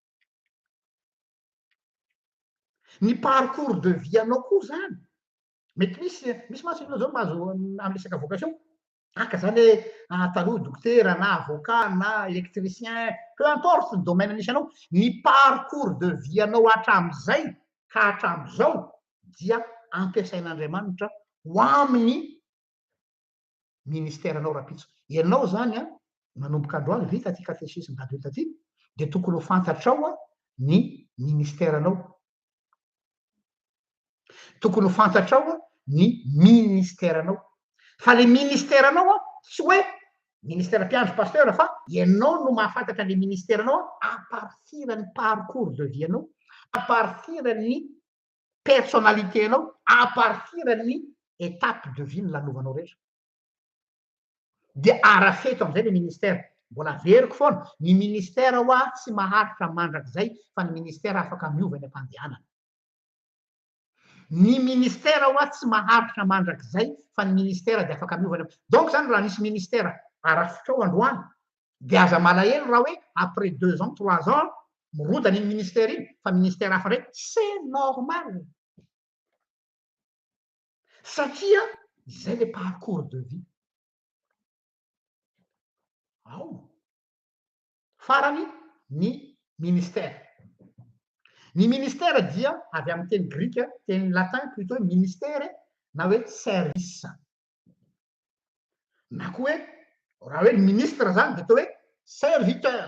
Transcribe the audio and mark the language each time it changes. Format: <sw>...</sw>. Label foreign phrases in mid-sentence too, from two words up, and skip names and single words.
<mg>ny</mg> <fr>parcours de vie</fr> <mg>anao koa zany mety misy masina zao mahazo amin'ny resaka vocation aka zany hoe taloha dokotera na avocat na électricien</mg> <fr>peu importe</fr> <mg>ny domaine nisy anao ny</mg> <fr>parcours de vie</fr> <mg>anao hatram'izay ka hatram'izao dia ampiasain'Andriamanitra ho amin'ny ministère anao rapitso ianao zany manomboka androany vita ty</mg> <fr>catéchisme d'adulte</fr> <mg>ty de tokony ho fantatrao ny ministère anao tokony ho fantatrao ny ministère anao fa le ministère anao tsy hoe ministère mpiandro pasteur fa ianao no mahafantatra le ministère anao</mg> <fr>à partir</fr> <mg>ny</mg> <fr>parcours de vie</fr> <mg>anao</mg> <fr>à partir</fr> <mg>ny personnalité anao</mg> <fr>à partir</fr> <mg>ny</mg> <fr>étape de vie</fr> <mg>ny lanovanao rehetra de arafeto am'izay le ministère mbola veriko foana ny ministère tsy maharitra mandrakizay fa ny ministère afaka miova ny ampandehanana ny ministère tsy maharitra mandrakizay fa ny ministère de afaka miova donc zany raha misy ministère arafitrao androany de aza malahelo raha hoe</mg> <fr>après 2 ans 3 ans</fr> <mg>mirodana iny ministère iny fa ministère hafa ndray</mg> <fr>c'est normal</fr> <mg>satria zay le</mg> <fr>parcours de vie</fr> <mg>ao farany ny ministère Ny ministère dia avy amin'ny teny grika, teny latin plutôt ministère na hoe service. Na koa hoe raha hoe ministre zany de atao hoe serviteur.</mg>